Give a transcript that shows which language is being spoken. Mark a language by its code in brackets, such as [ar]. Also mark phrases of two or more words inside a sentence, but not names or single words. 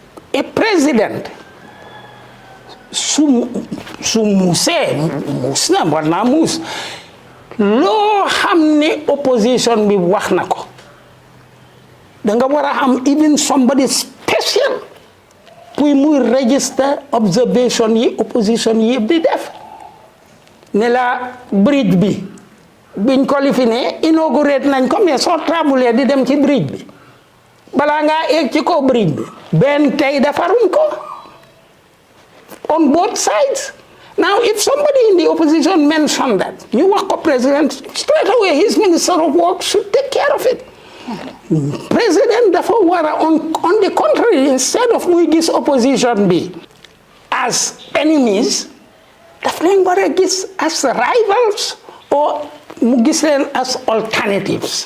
[wo] a president su muusee muus na war naa muus loo xam ne opposition bi wax na ko da nga war a am [en] even somebody special [wo] pour muy register observation yi opposition yi yëpp di def ne la bridge bi biñ ko lifine inaugurate nañ ko mais soo traveler di dem ci bridge bi balaa ngaa egg ci kaw bridge bi benn tey defaruñ ko [en] on both sides. Now, if somebody in the opposition mentioned that, you work for president, straight away his minister of work should take care of it. President, therefore, on the contrary, instead of we this opposition be as enemies, therefore, we as rivals or as alternatives.